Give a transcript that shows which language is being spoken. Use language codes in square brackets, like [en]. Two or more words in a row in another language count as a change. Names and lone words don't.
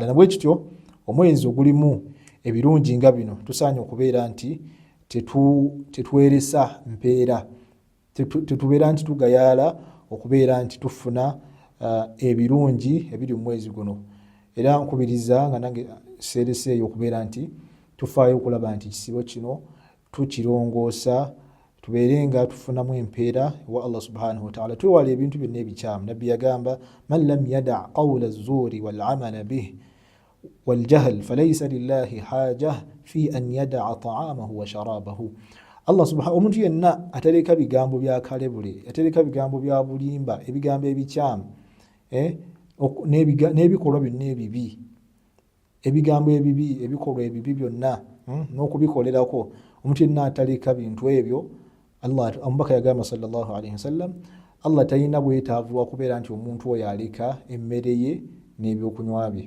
[lg] Nabwe kityo omwezi ogulimu ebirungi nga bino tusaanye okubeera nti tetweresa mpeera, tetubeera nti tugayaala okubeera nti tufuna ebirungi ebiri mu mwezi guno. Era nkubiriza nga nange seereseeyo okubeera nti tufaayo okulaba nti ekisibo kino tukirongoosa, tubeere nga tufunamu empeera wa [ar] الله سبحانه وتعالى, [lg] twewala ebintu byonna ebikyamu. Nabbi yagamba [ar] من لم يدع قول الزور والعمل به والجهل فليس لله حاجة في أن يدع طعامه وشرابه. الله سبحانه, [lg] omuntu yenna atereka bigambo bya kalebule, atereka bigambo bya bulimba, ebigambo ebikyamu n'ebikolwa byonna ebibi, ebigambo ebibi, ebikolwa ebibi byonna n'okubikolerako, omuntu yenna ataleka bintu ebyo, Allah omubaka yagamba [ar] صلى الله عليه وسلم, [lg] Allah talina bwetaavu lwa kubeera nti omuntu oyo aleka emmere ye n'ebyokunywa bye.